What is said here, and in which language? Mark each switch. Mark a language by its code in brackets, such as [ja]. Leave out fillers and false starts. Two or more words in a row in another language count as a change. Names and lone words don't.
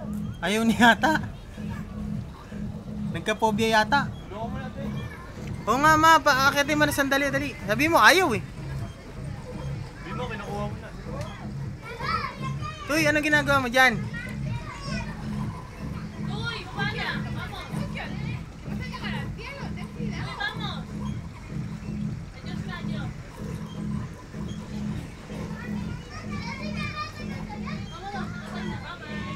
[tl] Ayaw niya yata. Nagka-phobia yata. Tulungan mo natin. Oo nga ma, paakitin mo na sandali, dali. Sabi mo, ayaw eh. Hindi mo, kinukuha mo na. Tuy, anong ginagawa mo dyan? Uy, kumana. Vamos. Vamos. Adios na, adios. Vamos, asan na, bye-bye.